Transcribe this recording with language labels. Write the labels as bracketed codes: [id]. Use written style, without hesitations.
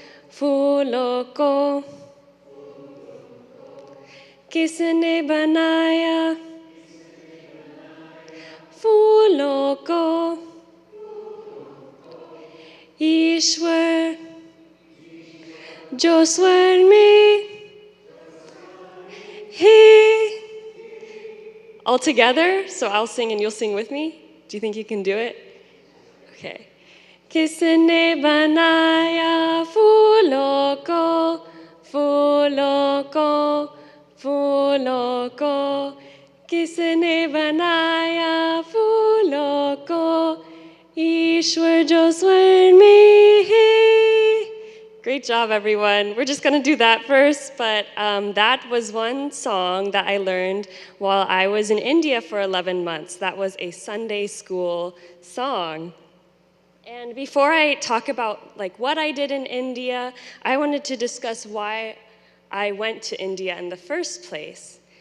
[hi] फूलों को किसने बनाया, फूलों को ईश्वर जो स्वर में है. [en] All together, so I'll sing and you'll sing with me. Do you think you can do it? Okay. [hi] किसने बनाया फूलों को, फूलों को, फूलों को, किसने बनाया फूलों को, ईश्वर जो स्वर में है. [en] Great job, everyone. We're just going to do that first, but that was one song that I learned while I was in India for 11 months. That was a Sunday school song. And before I talk about what I did in India, I wanted to discuss why I went to India in the first place.